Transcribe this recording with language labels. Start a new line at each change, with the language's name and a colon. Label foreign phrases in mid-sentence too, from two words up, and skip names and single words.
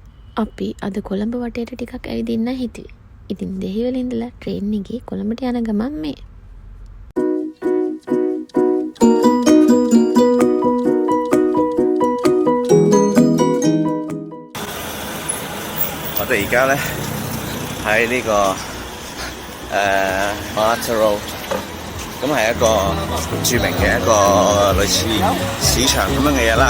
Sinhala: අපි අද කොළඹ වටේට ටිකක් ඇවිදින්න හිතුවේ. ඉතින් දෙහිවල ඉඳලා ට්‍රේන් එකේ කොළඹට යන ගමන් මේ.
Cantonese: 我哋而家咧喺呢個Marta Road， 咁係一個著名嘅一個類似市場咁樣嘅嘢啦。